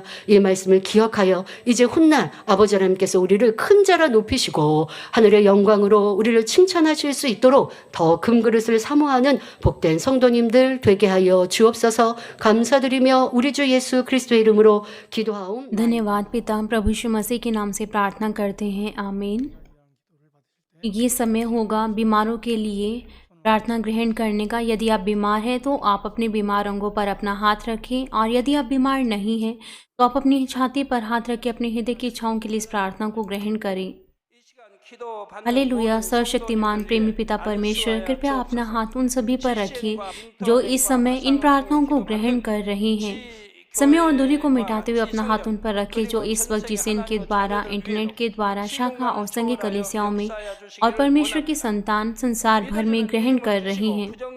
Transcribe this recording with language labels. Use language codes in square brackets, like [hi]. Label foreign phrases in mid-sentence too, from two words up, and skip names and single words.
[ko] 이 말씀을 기억하여 이제 훗날 아버지 하나님께서 우리를 큰 자라 높이시고 하늘의 영광으로 우리를 칭찬하실 수 있도록 더 금그릇을 사모하는 복된 성도님들 되게 하여 주옵소서. 감사드리며 우리 주 예수 그리스도의 이름으로 기도하옵. [hi] धन्यवाद पिता, प्रभु यीशु मसीह के नाम से प्रार्थना करते हैं, आमीन। ये समय होगा बीमारों के लिए प्रार्थना ग्रहण करने का। यदि आप बीमार हैं तो आप अपने बीमार अंगों पर अपना हाथ रखें, और यदि आप बीमार नहीं हैं तो आप अपनी छाती पर हाथ रख के अपने हृदय की इच्छाओं के लिए इस प्रार्थना को ग्रहण करें। [ko] 이 시간 [hi] हालेलुया। सर्वशक्तिमान प्रेमी पिता परमेश्वर, कृपया अपना हाथ उन सभी पर रखिए जो इस समय इन प्रार्थनाओं को ग्रहण कर रहे हैं। समय और दूरी को मिटाते हुए अपना हाथ उन पर रखें जो इस वक्त जिसे के द्वारा, इंटरनेट के द्वारा, शाखा और संघीय कलीसियाओं में और परमेश्वर की संतान संसार भर में ग्रहण कर रहे हैं।